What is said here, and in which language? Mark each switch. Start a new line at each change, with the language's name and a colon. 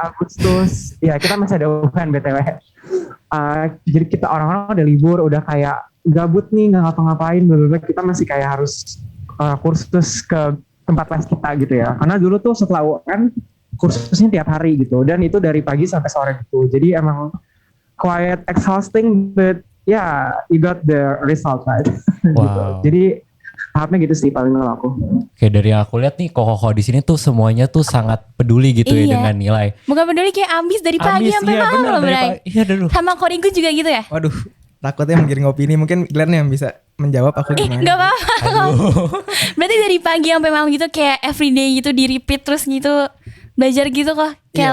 Indonesian: Agustus. Ya kita masih ada UN BTW. Jadi kita orang-orang udah libur, udah kayak gabut nih, nggak ngapa-ngapain, bener-bener kita masih kayak harus kursus ke tempat les kita gitu ya. Karena dulu tuh setelah UN kursusnya tiap hari gitu, dan itu dari pagi sampai sore gitu. Jadi emang
English: quite exhausting, but yeah, you got the result right. Wow.
Indonesian: Gitu. Jadi tahapnya gitu sih paling kalau aku. Oke, dari yang aku lihat nih koko di sini tuh semuanya tuh sangat peduli gitu ya dengan nilai. Bukan peduli, kayak ambis dari pagi sampai iya, malam bener, loh, Bray. Iya dulu. Sama Korigu juga gitu ya? Waduh, takutnya menggiring opini. Mungkin Glenn yang bisa menjawab, aku gimana. Gak apa-apa. Berarti dari pagi sampai malam gitu, kayak everyday gitu, di repeat terus gitu, belajar gitu kok, kayak